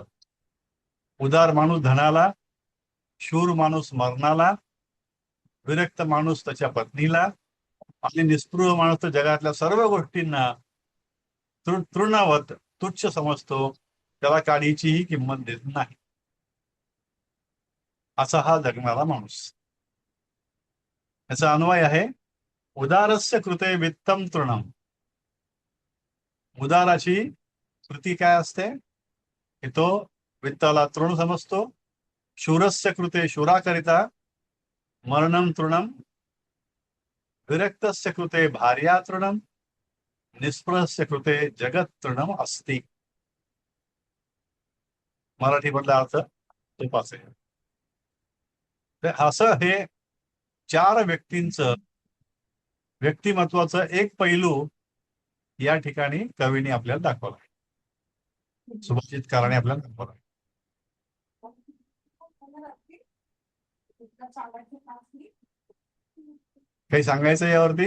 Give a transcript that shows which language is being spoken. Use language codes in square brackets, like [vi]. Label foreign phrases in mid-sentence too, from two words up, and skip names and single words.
[mr] उदार माणूस धनाला, शूर माणूस मरणाला, विरक्त माणूस त्याच्या पत्नीला, आणि निस्पृह माणूस तर जगातल्या सर्व गोष्टींना तृणवत तुच्छ समजतो. त्याला काडीचीही किंमत देत नाही. असा हा जगणारा माणूस. याचा अन्वय आहे [sa] उदारस्य कृते वित्तम तृणम. [mr] उदाराची कृती काय असते की तो वित्ताला तृण समजतो. [sa] शूरस्य कृते, शूराकरिता मरणम तृणम. विरक्तस्य कृते भार्या तृणम. निस्पृहस्य कृते जगत तृणम अस्ति. [mr] मराठीमधला अर्थ तोच आहे. तर असं हे 4 व्यक्तींचं व्यक्तिमत्वाचं एक पैलू या ठिकाणी कवीने आपल्याला दाखवला. सुभाषितकाराने आपल्याला दाखवला. काही सांगायचं यावरती?